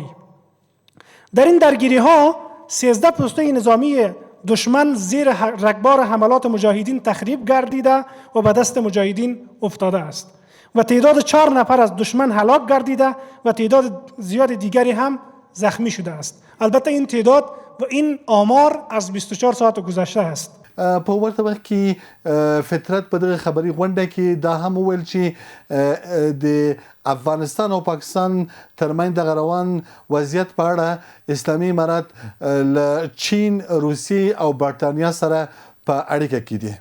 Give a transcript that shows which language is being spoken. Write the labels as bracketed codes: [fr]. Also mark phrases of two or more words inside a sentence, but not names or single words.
[fa] در این درگیری ها 13 پوسته نظامی دشمن زیر رگبار حملات مجاهدین تخریب گردیده و به دست مجاهدین افتاده است و تعداد 4 نفر از دشمن هلاک گردیده و تعداد زیاد دیگری هم زخمی شده است. البته این تعداد و این آمار از 24 ساعت گذشته است. [ps] په ورته وخت کې فطرت په دغه خبري غونډه کې دا هم وویل چې د افغانستان او پاکستان ترمنځ د روان وضعیت په اړه اسلامي امارات له چین، روسیې او برټانیا سره په اړیکه کې دي.